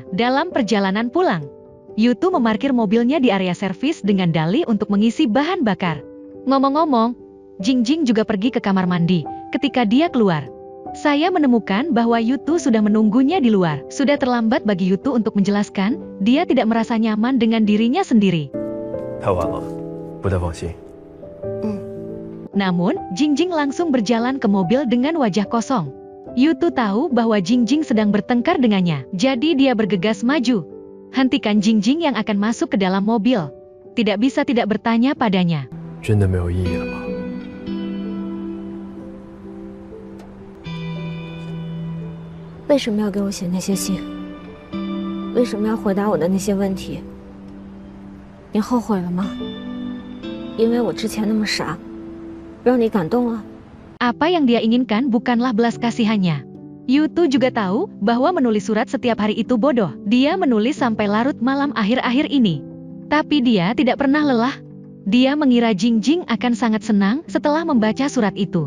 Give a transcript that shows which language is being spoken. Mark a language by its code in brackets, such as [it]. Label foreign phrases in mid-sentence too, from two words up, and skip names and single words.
[id] Dalam perjalanan pulang, Yutu memarkir mobilnya di area servis dengan dalih untuk mengisi bahan bakar. Ngomong-ngomong, Jingjing juga pergi ke kamar mandi. Ketika dia keluar, saya menemukan bahwa Yutu sudah menunggunya di luar. Sudah terlambat bagi Yutu untuk menjelaskan, dia tidak merasa nyaman dengan dirinya sendiri. [zh] 太晚了，不太放心。 [id] Namun, Jingjing langsung berjalan ke mobil dengan wajah kosong. Yutu tahu bahwa Jingjing sedang bertengkar dengannya, jadi dia bergegas maju. Hentikan Jingjing yang akan masuk ke dalam mobil. Tidak bisa tidak bertanya padanya. [zh] 真的没有意义了吗？为什么要给我写那些信？为什么要回答我的那些问题？你后悔了吗？因为我之前那么傻，让你感动了。 [id] Apa yang dia inginkan bukanlah belas kasihannya. Yutu juga tahu bahwa menulis surat setiap hari itu bodoh. Dia menulis sampai larut malam akhir-akhir ini. Tapi dia tidak pernah lelah. Dia mengira Jingjing akan sangat senang setelah membaca surat itu.